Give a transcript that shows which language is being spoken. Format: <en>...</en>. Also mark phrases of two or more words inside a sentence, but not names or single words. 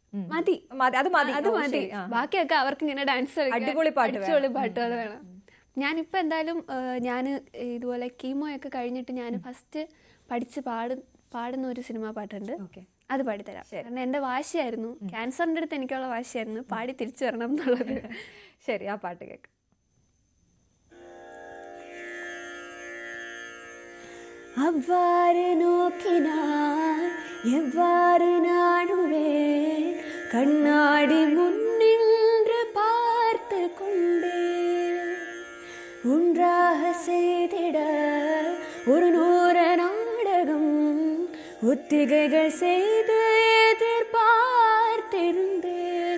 <ml>ബാക്കിയൊക്കെ അവർക്ക് ഇങ്ങനെ ഡാൻസ് അടിപൊളി പാട്ടുകൾ വേണം. ഞാനിപ്പോൾ എന്തായാലും ഞാൻ ഇതുപോലെ കീമോയൊക്കെ കഴിഞ്ഞിട്ട് ഞാൻ ഫസ്റ്റ് പഠിച്ച് പാടുന്ന ഒരു സിനിമാ പാട്ടുണ്ട്. അത് പാടിത്തരാം. കാരണം എൻ്റെ വാശിയായിരുന്നു, ക്യാൻസറിൻ്റെ അടുത്ത് എനിക്കുള്ള വാശിയായിരുന്നു പാടി തിരിച്ചു വരണം എന്നുള്ളത്. ശരി, ആ പാട്ട് കേൾക്കാം.</ml> <ta>அவ்வாறு நோக்கினார் எவ்வாறு நாடுவே கண்ணாடி முன்னின்று பார்த்து கொண்டே ஒன்றாக செய்திட 100 நாடகம் ஒத்திகைகள் செய்து எதிர்பார்த்திருந்தேன்.</ta>